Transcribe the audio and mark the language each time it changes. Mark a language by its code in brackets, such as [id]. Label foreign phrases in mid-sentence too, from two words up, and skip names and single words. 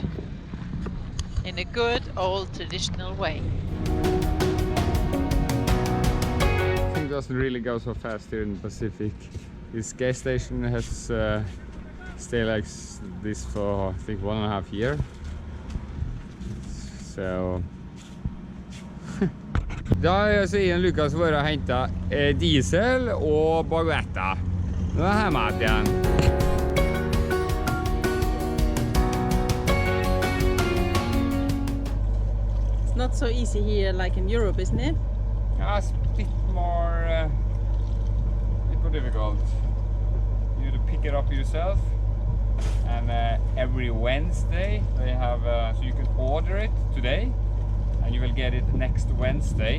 [en] In a good old traditional way. It doesn't really go so fast here in the Pacific. This gas station has stayed like this for I think 1.5 years. [no] So da har jeg så Ian Lukas vært og hentet diesel og baguetter. Nå er jeg hjemme igjen. [en] It's not so easy here like in Europe, isn't it? Yeah, it's a bit more difficult. You have to pick it up yourself, and every Wednesday they have so you can order it today and you will get it next Wednesday.